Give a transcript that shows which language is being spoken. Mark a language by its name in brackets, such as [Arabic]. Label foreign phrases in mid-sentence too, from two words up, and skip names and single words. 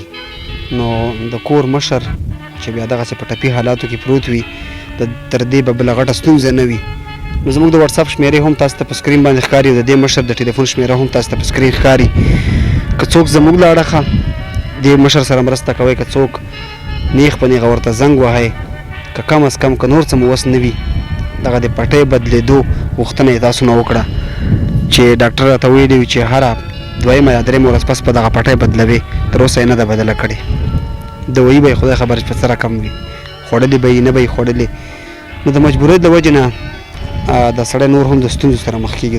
[Pashto] نو د کور مشر چې بیا دغسې په ټپي حالاتو کې پروت وي، تر دې به بله غټه ستونزه نه وي. نو زموږ د وټساپ شمېرې هم تاسو ته په سکرین باندې ښکاري، د دې مشر د ټلیفون شمېره هم تاسو ته په سکرین ښکاري. که څوک زموږ له اړخه دې مشر سره مرسته کوئ، که څوک نیغ په نیغه ورته زنګ وهئ، که [Persian] کم از کم [Pashto] که نور څه مو وس نه وي، دغه د پټۍ بدلېدو غوښتنه یې تاسو نه وکړه چې ډاکټر راته ویلي وي چې هره دویمه یا درېیمه ورځ پس به دغه پټۍ بدلوي. تر اوسه یې نه ده بدله کړې. دوایي به یې خدای خبر چې په څه رقم وي، خوړلې به یې نه به یې خوړلې. نو د مجبورۍ د وجې نه د سړی نور هم د ستونزو سره مخ کېږي.